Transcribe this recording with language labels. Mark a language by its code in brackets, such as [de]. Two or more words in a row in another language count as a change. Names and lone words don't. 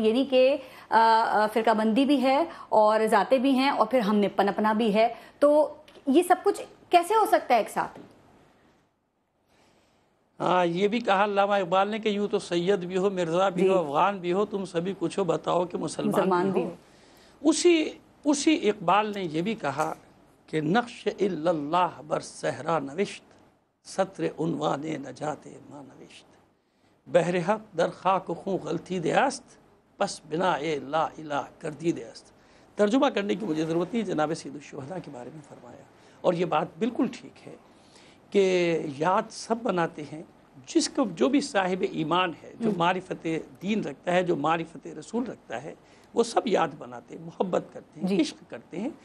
[ur] یعنی کہ فرقہ بندی بھی ہے اور ذاتیں بھی ہیں اور پھر ہم نے پنپنا بھی ہے، تو یہ سب کچھ کیسے ہو سکتا ہے ایک ساتھ؟ ہاں، یہ بھی کہا علامہ اقبال نے کہ یوں تو سید بھی ہو، مرزا بھی ہو، افغان بھی ہو، تم سبھی کچھ ہو، بتاؤ کہ مسلمان بھی ہو۔ اسی اقبال نے یہ بھی کہا کہ [fa] نقش الا اللہ بر صحرا نوشت، سطر عنوان نجات ما نوشت، بحر حق در خاک و خون غلطی دے است، پس بنا لا الہ کردی دے است۔ [ur] ترجمہ کرنے کی مجھے ضرورت نہیں، جناب سید الشہداء کے بارے میں فرمایا، اور یہ بات بالکل ٹھیک ہے کہ یاد سب بناتے ہیں، جو بھی صاحب ایمان ہے، جو معرفت دین رکھتا ہے، جو معرفت رسول رکھتا ہے، وہ سب یاد بناتے ہیں، محبت کرتے ہیں، عشق کرتے ہیں۔